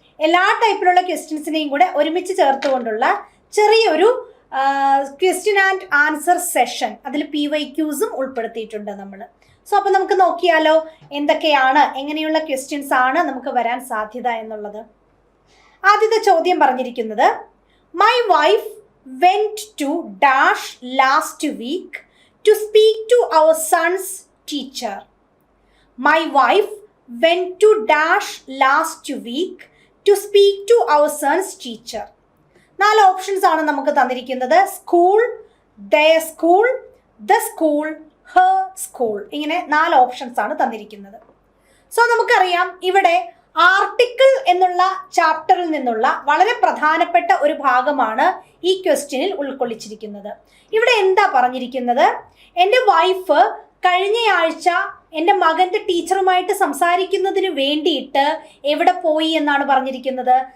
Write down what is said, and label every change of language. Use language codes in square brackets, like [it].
[ml] എല്ലാ ടൈപ്പിലുള്ള ക്വസ്റ്റ്യൻസിനെയും കൂടെ ഒരുമിച്ച് ചേർത്തുകൊണ്ടുള്ള ചെറിയൊരു ക്വസ്റ്റ്യൻ ആൻഡ് ആൻസർ സെഷൻ, അതിൽ PYQസും ഉൾപ്പെടുത്തിയിട്ടുണ്ട് നമ്മൾ. സോ അപ്പോൾ നമുക്ക് നോക്കിയാലോ എന്തൊക്കെയാണ്, എങ്ങനെയുള്ള ക്വസ്റ്റ്യൻസ് ആണ് നമുക്ക് വരാൻ സാധ്യത എന്നുള്ളത്. ആദ്യത്തെ ചോദ്യം പറഞ്ഞിരിക്കുന്നത്, [en] My wife went to dash last week to speak to our son's teacher. My wife went to dash last week to speak to our son's teacher. [ml] 4 options ആണ് നമുക്ക് തന്നിരിക്കുന്നത്. School, [en] their school, the school, her school. [ml] ഇങ്ങനെ 4 options ആണ് തന്നിരിക്കുന്നത്. So നമുക്കറിയാം ഇവിടെ article എന്നുള്ള ചാപ്റ്ററിൽ നിന്നുള്ള വളരെ പ്രധാനപ്പെട്ട ഒരു ഭാഗമാണ് ഈ ക്വസ്റ്റ്യനിൽ ഉൾക്കൊള്ളിച്ചിരിക്കുന്നത്. ഇവിടെ എന്താ പറഞ്ഞിരിക്കുന്നത്? എൻ്റെ വൈഫ് കഴിഞ്ഞയാഴ്ച എൻ്റെ മകൻ്റെ ടീച്ചറുമായിട്ട് സംസാരിക്കുന്നതിന് വേണ്ടിയിട്ട് എവിടെ പോയി എന്നാണ് പറഞ്ഞിരിക്കുന്നത്?